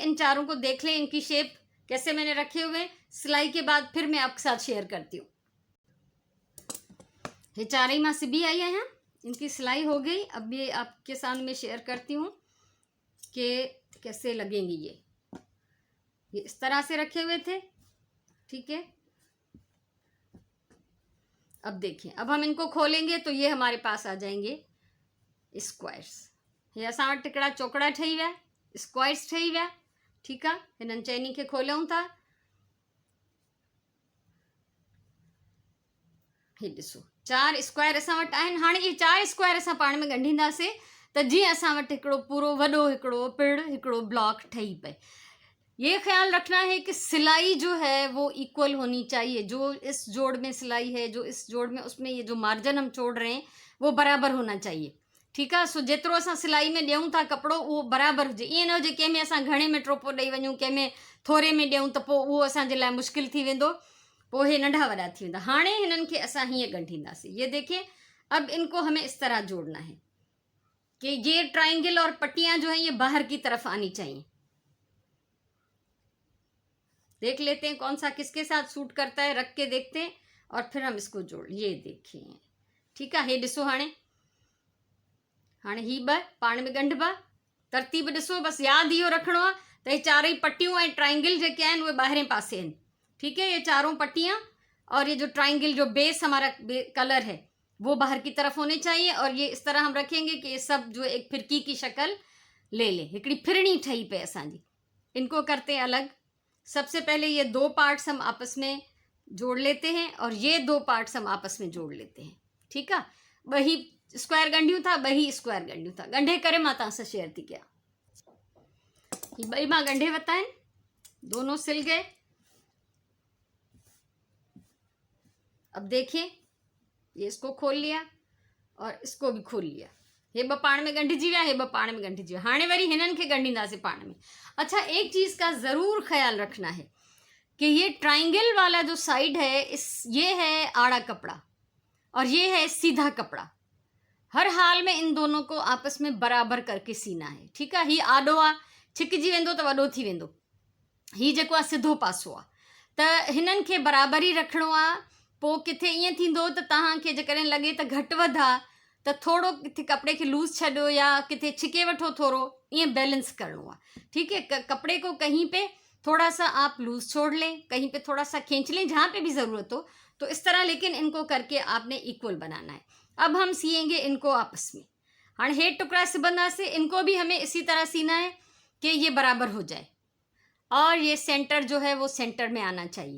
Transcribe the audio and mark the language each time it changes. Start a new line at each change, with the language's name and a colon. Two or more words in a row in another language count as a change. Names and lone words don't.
Hindi: इन चारों को देख लें, इनकी शेप कैसे मैंने रखे हुए। सिलाई के बाद फिर मैं आपके साथ शेयर करती हूँ। ये
Sindhi: चारई माँ सिबी
Hindi: आई है, इनकी सिलाई हो गई। अब ये आपके सामने में शेयर करती हूँ कि कैसे लगेंगी। ये इस तरह से रखे हुए थे, ठीक है। अब देखिए, अब हम इनको खोलेंगे तो ये हमारे पास आ जाएंगे स्क्वायर्स।
Sindhi: हे असां वटि हिकिड़ा चोकड़ा ठही विया, स्क्वायर्स ठही विया। ठीकु आहे, हिननि चइनी खे खोलियूं था। हे ॾिसो 4 स्क्वायर असां वटि आहिनि। हाणे इहे 4 स्क्वायर असां पाण में ॻंढींदासीं त जीअं असां वटि हिकिड़ो पूरो वॾो हिकिड़ो पिड़ हिकिड़ो ब्लॉक ठही पए।
Hindi: ये ख्याल रखना है कि सिलाई जो है वो इक्वल होनी चाहिए। जो इस जोड़ में सिलाई है, जो इस जोड़ में, उसमें ये जो मार्जिन हम छोड़ रहे हैं वो बराबर होना चाहिए।
Sindhi: ठीकु आहे। सो जेतिरो असां सिलाई में ॾियूं था कपिड़ो उहो बराबरि हुजे। ईअं न हुजे कंहिंमें असां घणे में ट्रोपो ॾेई वञूं, कंहिंमें थोरे में ॾियूं त पोइ उहो असांजे लाइ मुश्किल थी वेंदो, पोइ हे नंढा वॾा थी वेंदा। हाणे हिननि खे असां हीअं ॻंढींदासीं।
Hindi: ये देखिए, अब इनको हमें इस तरह जोड़ना है कि ये ट्राइंगल और पट्टियां जो हैं ये बाहर की तरफ आनी चाहिए। देख लेते हैं कौन सा किसके साथ सूट करता है, रख के देखते हैं और फिर हम इसको जोड़। ये देखिए, ठीक है।
Sindhi: हे ॾिसो हाणे ही ॿ पाण में ॻंढिबा। तरतीब ॾिसो, बसि यादि इहो रखिणो आहे त हे चारई पट्टियूं ऐं ट्राइंगल जेके आहिनि उहे ॿाहिरें पासे आहिनि।
Hindi: ठीक है, ये चारों पट्टियां और ये जो ट्राइंगल जो बेस हमारा कलर है वो बाहर की तरफ होने चाहिए। और ये इस तरह हम रखेंगे कि ये सब जो एक फिरकी की शक्ल ले ले,
Sindhi: हिकिड़ी फिरणी ठही पे असांजी।
Hindi: इनको करते हैं अलग। सबसे पहले ये 2 पार्ट्स हम आपस में जोड़ लेते हैं और ये 2 पार्ट्स हम आपस में जोड़ लेते हैं। ठीक है,
Sindhi: ॿई स्क्वायर ॻंढियूं था, ॿई स्क्वायर ॻंढियूं था। ॻंढे करे मां तव्हां सां शेयर थी कयां। ॿई मां ॻंढे वरिता आहिनि,
Hindi: दोनों सिल गए। अब देखिए, ये इसको खोल लिया और इसको भी खोल लिया।
Sindhi: हे ॿ पाण में ॻंढिजी विया, हे ॿ पाण में ॻंढिजी विया। हाणे वरी हिननि खे ॻंढींदासीं पाण में।
Hindi: अच्छा, एक चीज़ का ज़रूर ख्याल रखना है कि ये ट्राइंगल वाला जो साइड है, ये है आड़ा कपड़ा और ये है सीधा कपड़ा। हर हाल में इन दोनों को आपस में बराबर करके सीना है। ठीक है,
Sindhi: ही आडो आ, छिकिजी वेंदो त वॾो थी वेंदो। ही जेको आहे सिधो पासो आहे, त हिननि खे बराबरी रखिणो आहे। पोइ किथे ईअं थींदो त तव्हांखे जेकॾहिं लॻे त घटि वधि आहे त थोरो किथे कपिड़े खे लूज़ छॾियो या किथे छिके वठो थोरो, ईअं बैलेंस करिणो आहे।
Hindi: ठीक है, कपड़े को कहीं पे थोड़ा सा आप लूज छोड़ लें, कहीं पे थोड़ा सा खींच लें, जहाँ पे भी ज़रूरत हो, तो इस तरह। लेकिन इनको करके आपने इक्वल बनाना है। अब हम सिएंगे इनको आपस में। हाँ,
Sindhi: हेठ टुकड़ा सिबंदा
Hindi: से इनको भी हमें इसी तरह सीना है कि ये बराबर हो जाए और ये सेंटर जो है वो सेंटर में आना चाहिए।